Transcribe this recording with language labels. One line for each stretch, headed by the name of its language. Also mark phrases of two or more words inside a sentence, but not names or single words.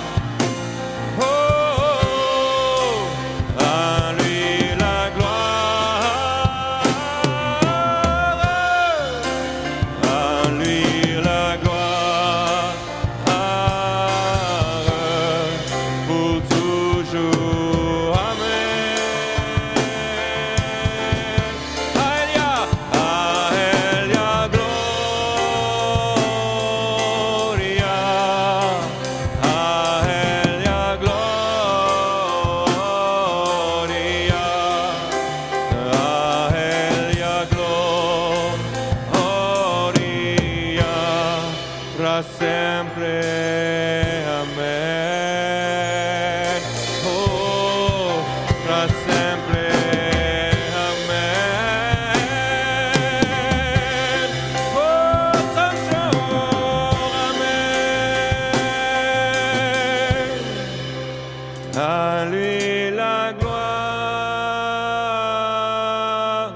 French: Oh, à lui la gloire. À lui la gloire. Pour toujours. Amen.
Latin: Aelia, Aelia gloria. Aelia gloria. Aelia gloria.
Portuguese: Para sempre. Amen. Oh, para sempre. Amen.
French: Oh, toujours. Amen. À lui la gloire.